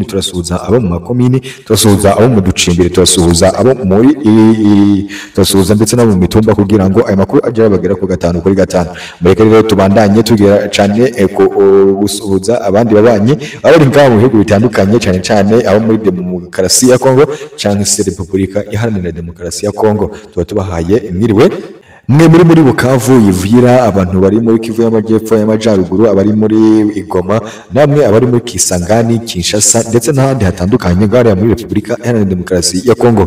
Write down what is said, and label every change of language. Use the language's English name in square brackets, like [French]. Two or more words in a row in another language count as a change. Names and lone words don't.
[Rundi] Turasuhuza abo mu makomini, turasuhuza abo mu ducimbire, turasuhuza abo muri turasuhuza ndetse no mu mitumba kugira ngo aya makuru aje abagera ku 5 kuri 5. Mureke rero tubandanye tugira cyane gusuhuza abandi babanye abari ngaha mu bihugu bitandukanye, cyane cyane abo muri demokarasi ya Kongo cyangwa se Repubulika Iharanira Demokarasi ya Kongo. Tuba tubahaye mwiriwe mwe muri Bukavu, Ivira, abantu bari muri Kivu y'Amajyepfo, y'Amajyaruguru, abari muri Igoma, namwe abari muri Kisangani, Kinshasa ndetse n'ahandi hatandukanye ngari muri Repubulika Iharanira Demokarasi ya Kongo.